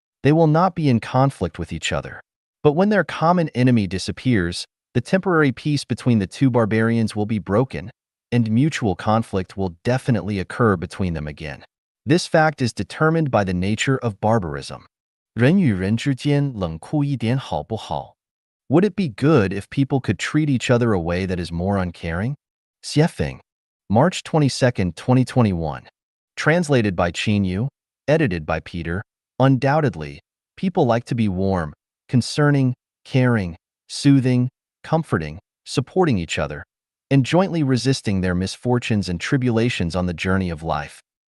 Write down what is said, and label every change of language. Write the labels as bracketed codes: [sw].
[en] They will not be in conflict with each other. But when their common enemy disappears, the temporary peace between the two barbarians will be broken, and mutual conflict will definitely occur between them again. This fact is determined by the nature of barbarism. [zh] 人与人之间冷酷一点好不好? [en] Would it be good if people could treat each other a way that is more uncaring? Xuefeng, March 22, 2021. Translated by Qin Yu, edited by Peter. Undoubtedly, people like to be warm, concerning, caring, soothing, comforting, supporting each other, and jointly resisting their misfortunes and tribulations on the journey of life.